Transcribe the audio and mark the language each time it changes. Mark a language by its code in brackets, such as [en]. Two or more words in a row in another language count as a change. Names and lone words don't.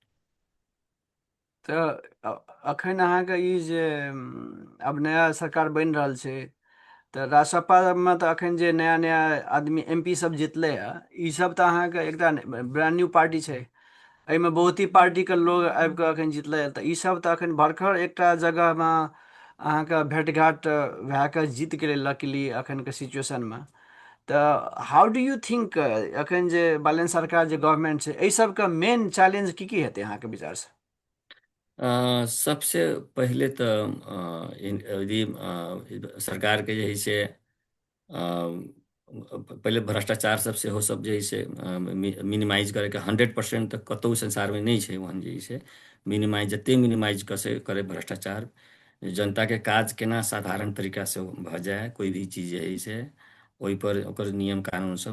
[mai] तऽ अखन अहाँके ई जे आब नया सरकार बनि रहल छै, तऽ राजसपामे तऽ एखन जे नया नया आदमी MP सब जितलै हँ, ई सब तऽ अहाँके एकटा [en] brand new party [mai] छै। एहिमे बहुत ही पार्टीके लोग आबि कऽ एखन जितलै, तऽ ई सब तऽ एखन भरखर एकटा जगहमे अहाँके भेँट घाट भए कऽ जीत गेलै लकीली एखनके सिचुएशनमे। तऽ [en] how do you think [mai] एखन जे बालन सरकार जे गवर्नमेंट छै, एहि सबके मेन चैलेंज की हेतै अहाँके विचारसँ? सबसे पहिले तऽ यदि सरकारके जे है से पहिले भ्रष्टाचार सब सेहो सब जे है से मिनिमाइज करैके 100% तऽ कतहु संसारमे नहि छै ओहन जे है से मिनिमाइज, जते मिनिमाइज कसे करे भ्रष्टाचार, जनताके काज केना साधारण तरीकासँ भऽ जाय, कोइ भी चीज जे है से ओहिपर ओकर नियम कानून सब।